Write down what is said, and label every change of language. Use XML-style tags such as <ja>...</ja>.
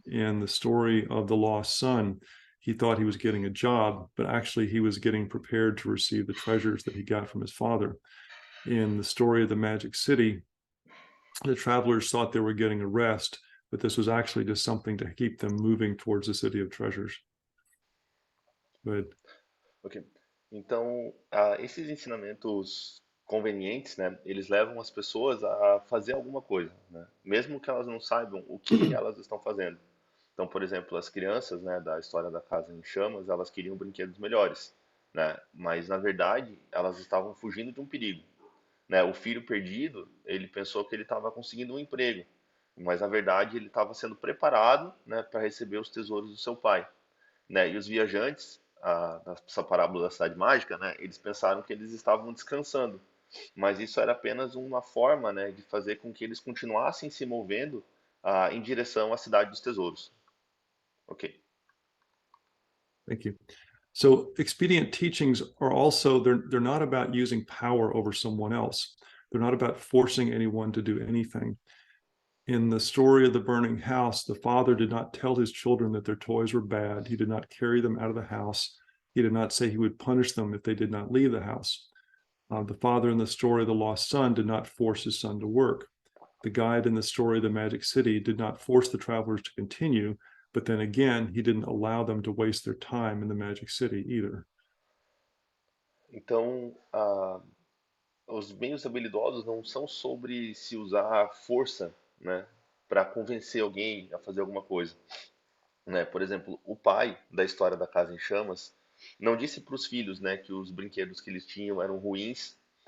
<en>In the story of the lost son, he thought he was getting a job, but actually he was getting prepared to receive the treasures that he got from his father. In the story of the Magic City, the travelers thought they were getting a rest, but this was actually just something to keep them moving towards the city of treasures. But Ok.</en> <pt>Então, esses ensinamentos convenientes, né, eles levam as pessoas a fazer alguma coisa, né, mesmo que elas não saibam o que elas estão fazendo. Então, por exemplo, as crianças, né, da história da Casa em Chamas, elas queriam brinquedos melhores, né, mas na verdade elas estavam fugindo de um perigo, né. O filho perdido, ele pensou que ele estava conseguindo um emprego, mas na verdade ele estava sendo preparado, né, para receber os tesouros do seu pai, né? E os viajantes, nessa parábola da cidade mágica, né, eles pensaram que eles estavam descansando, mas isso era apenas uma forma, né, de fazer com que eles continuassem se movendo em direção à cidade dos tesouros. Ok.</pt> <en>thank you. So expedient teachings are also, they're not about using power over someone else. They're not about forcing anyone to do anything. In the story of the burning house, the father did not tell his children that their toys were bad. He did not carry them out of the house. He did not say he would punish them if they did not leave the house. The father in the story of the lost son did not force his son to work. The guide in the story of the Magic City did not force the travelers to continue, but then again, he didn't allow them to waste their time in the Magic City either.</en> <pt>Então, os meios habilidosos não são sobre se usar força, né, para convencer alguém a fazer alguma coisa, né? Por exemplo, o pai da história da Casa em Chamas não disse para os filhos, né, que os brinquedos que eles tinham eram ruins.</pt>